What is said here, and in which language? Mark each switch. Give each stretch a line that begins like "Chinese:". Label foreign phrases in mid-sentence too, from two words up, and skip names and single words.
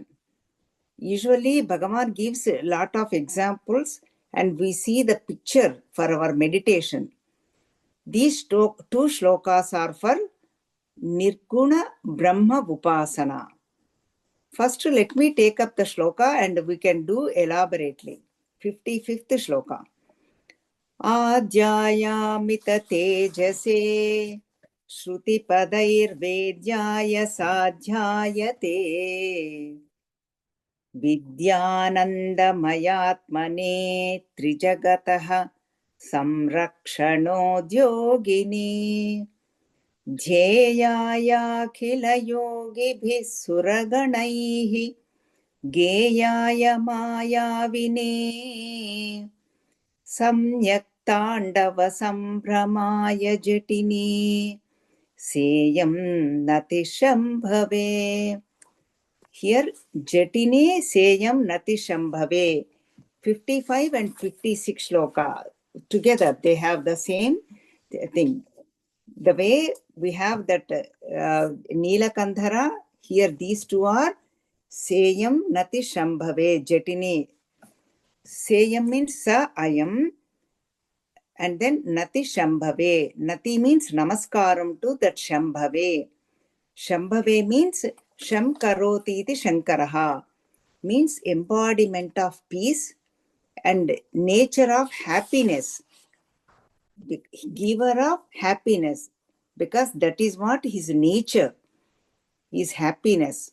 English: Usually Bhagavan gives a lot of examples and we see the picture for our meditation. These two shlokas are for
Sanskrit: Nirguna Brahma Upasana.
English: First, let me take up the shloka and we can do elaborately. 55th shloka.
Sanskrit: Adhyayamita tejase Shruti padair vedyaya sadhyayate Vidyananda mayatmane trijagataha Samrakshanodyogini Dhyeyaya suraganaihi Geyaya mayavine Samyak Tandava Sambramaya Jatini Seyam Natishambhave. Here, Jatini Seyam Natishambhave.
English: 55 and 56 shloka. Together, they have the same thing. The way we have that Neelakandhara, here these two are
Sanskrit: Seyam Natishambhave Jatini. Seyam means Sa Ayam.
English: And then
Sanskrit: Nati Shambhave.
English: Nati means namaskaram to that Shambhave.
Sanskrit: Shambhave means Sham Karoti iti Shankaraha,
English: means embodiment of peace and nature of happiness, giver of happiness, because that is what his nature is, happiness.